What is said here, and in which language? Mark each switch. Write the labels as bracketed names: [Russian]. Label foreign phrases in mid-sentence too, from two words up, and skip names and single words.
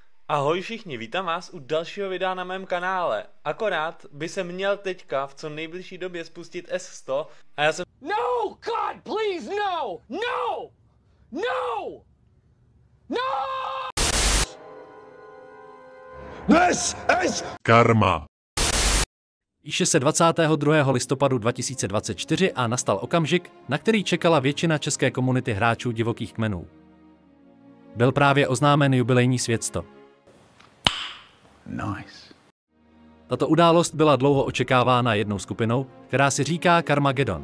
[Czech] Ahoj všichni, vítám vás u dalšího videa na mém kanále. Akorát by se měl teďka v co nejbližší době spustit S100 a já jsem... [English] No! God, please, no! No! No! No! This is Karma. [Czech] Píše se 22. listopadu 2024 a nastal okamžik, na který čekala většina české komunity hráčů divokých kmenů. Byl právě oznámen jubilejní Svět 100. nice. Tato událost byla dlouho očekávána jednou skupinou, která si říká Carmageddon.